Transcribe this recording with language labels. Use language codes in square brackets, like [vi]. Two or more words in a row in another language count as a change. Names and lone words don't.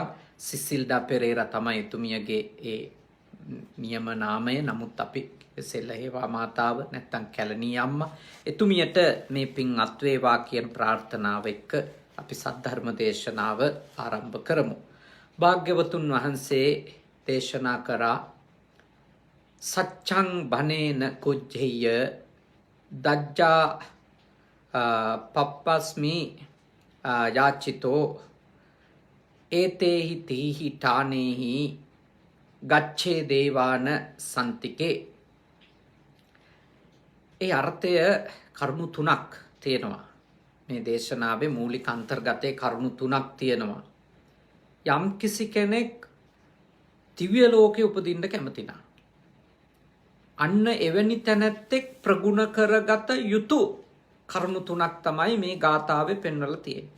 [si] සිසිල්ඩා පෙරේරා තමයි එතුමියගේ ඒ නියම නාමය. නමුත් අපි සෙල්ලහේවා මාතාව නැත්තම් කැලණී අම්මා එතුමියට මේ පින් අත්වේවා කියන ප්‍රාර්ථනාව එක්ක අපි සද්ධර්ම දේශනාව ආරම්භ කරමු. භාග්‍යවතුන් වහන්සේ දේශනා කරා [pi] සච්ඡං බනේන කුජ්ජය දජ්ජා පප්පස්මි යාචිතෝ ඒතේහි තීහි ඨානේහි ගච්ඡේ දේවාන සන්තිකේ. [si] ඒ අර්ථය කරුණු තුනක් තියෙනවා. මේ දේශනාවේ මූලික අන්තර්ගතයේ කරුණු තුනක් තියෙනවා. යම් කිසි කෙනෙක් දිව්‍ය ලෝකේ උපදින්න කැමති නම් අන්න එවැනි තැනැත්තෙක් ප්‍රගුණ කරගත යුතු කරුණු තුනක් තමයි මේ ගාථාවේ පෙන්වලා තියෙන්නේ.